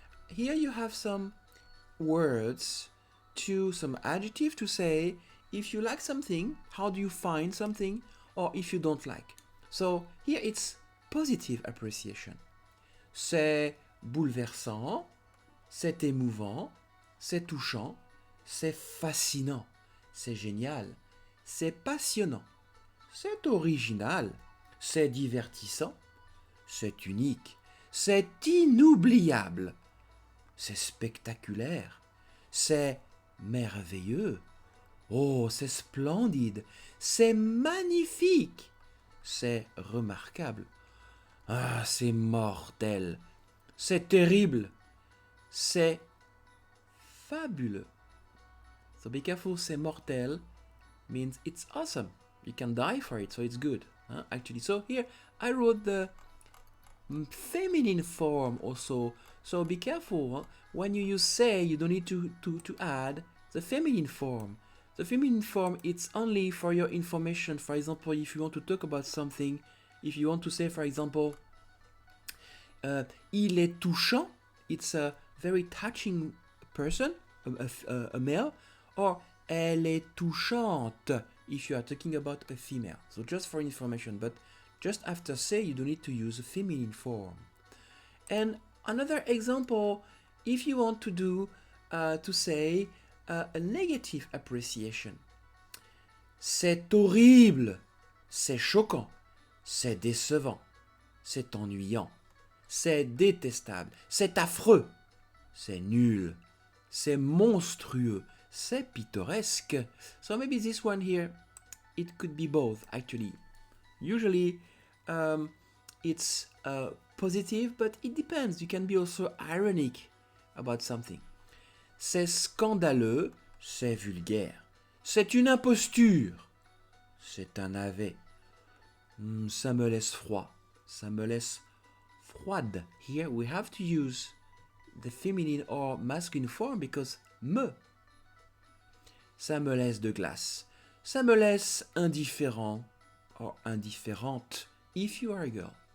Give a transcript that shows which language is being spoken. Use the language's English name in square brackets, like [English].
[English] Here you have some words to some adjective to say if you like something, how do you find something, or if you don't like. So here it's positive appreciation. [French] C'est bouleversant, c'est émouvant, c'est touchant, c'est fascinant, c'est génial, c'est passionnant, c'est original, c'est divertissant, c'est unique, c'est inoubliable, c'est spectaculaire, c'est merveilleux, oh, c'est splendide, c'est magnifique, c'est remarquable, ah, c'est mortel, c'est terrible, c'est fabuleux. [English] So be careful, [French] c'est mortel [English] means it's awesome. You can die for it, so it's good. Actually, so here I wrote the feminine form also. So be careful. When you use say, you don't need to add the feminine form. The feminine form, it's only for your information. For example, if you want to talk about something, if you want to say, for example, [French] il est touchant, [English] it's a very touching person, a male, or [French] elle est touchante [English] if you are talking about a female. So just for information, but just after say, you don't need to use a feminine form. And another example, if you want to do, to say a negative appreciation. [French] C'est horrible, c'est choquant, c'est décevant, c'est ennuyant, c'est détestable, c'est affreux, c'est nul, c'est monstrueux, c'est pittoresque. [English] So maybe this one here, it could be both actually. Usually it's positive, but it depends. You can be also ironic about something. [French] C'est scandaleux, c'est vulgaire. C'est une imposture, c'est un navet. Ça me laisse froid. Ça me laisse froide. [English] Here we have to use the feminine or masculine form because me. [French] Ça me laisse de glace. Ça me laisse indifférent [English] or indifférente if you are a girl.